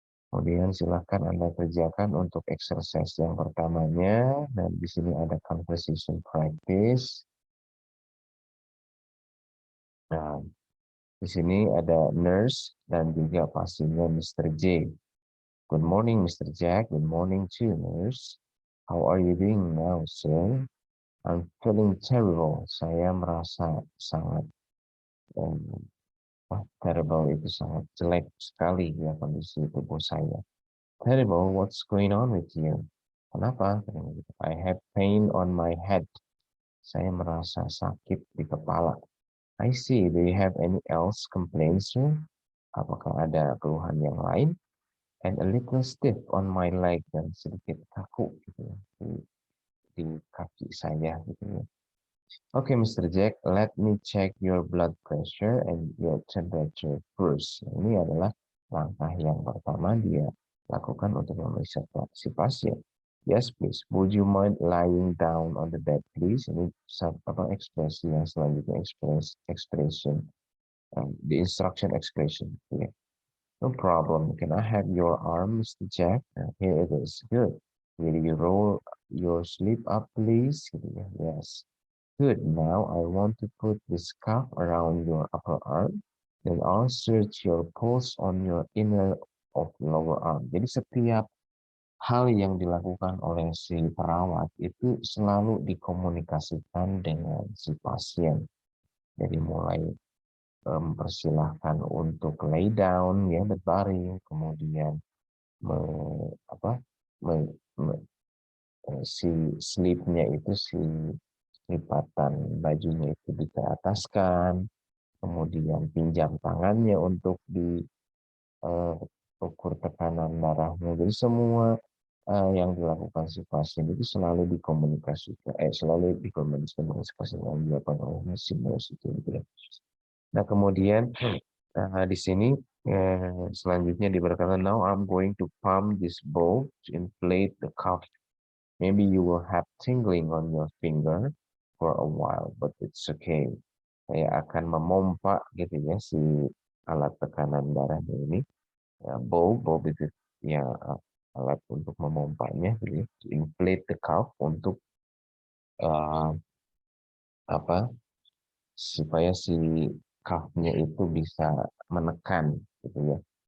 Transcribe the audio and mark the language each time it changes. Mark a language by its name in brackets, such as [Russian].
[Indonesian] Kemudian silahkan Anda kerjakan untuk exercise yang pertamanya. Dan di sini ada conversation practice. Nah, di sini ada nurse dan juga pasiennya Mr. [English] J. Good morning, Mr. Jack. Good morning to you, nurse. How are you doing now, sir? [Indonesian] I'm feeling terrible. Saya merasa sangat terrible itu sangat jelek sekali ya kondisi tubuh saya. [English] Terrible, what's going on with you? [Indonesian] Kenapa? [English] I have pain on my head. [Indonesian] Saya merasa sakit di kepala. [English] I see. Do you have any else complaints, sir? [Indonesian] Apakah ada keluhan yang lain? [English] And a little stiff on my leg, [Indonesian] dan sedikit kaku gitu ya, di kaki saya gitu ya. Okay, Mr. [English] Jack, let me check your blood pressure and your temperature first. [Indonesian] Ini adalah langkah yang pertama dia lakukan untuk memeriksa si pasien. [English] Yes, please. Would you mind lying down on the bed, please? [Indonesian] Ini ekspresi yang selanjutnya, [English] expression, the instruction expression. Yeah. No problem. Can I have your arm, Mr. Jack? Here it is. Good. Will you roll your sleeve up, please? Yes. Good. Now I want to put this cuff around your upper arm. Then I'll search your pulse on your inner of lower arm. [Indonesian] Jadi setiap hal yang dilakukan oleh si perawat itu selalu dikomunikasikan dengan si pasien. Jadi mulai mempersilahkan untuk [English] lay down, [Indonesian] ya berbaring, kemudian me, apa, me, me, si sleeve-nya itu si lipatan bajunya itu dikerataskan, kemudian pinjam tangannya untuk ukur tekanan darahnya. Jadi semua yang dilakukan si pasien itu selalu dikomunikasikan, dengan si pasien yang dilakukan oleh mesin itu gitu ya. Nah kemudian di sini selanjutnya diberkata, [English] now I'm going to pump this ball to inflate the cuff. Maybe you will have tingling on your finger for a while, but it's okay. [Indonesian] Saya akan memompa gitu ya si alat tekanan darahnya ini. Ya, bowl itu ya alat untuk memompanya, gitu ya. [English] To inflate the cuff [Indonesian] untuk apa? Supaya si cuff-nya itu bisa menekan gitu ya.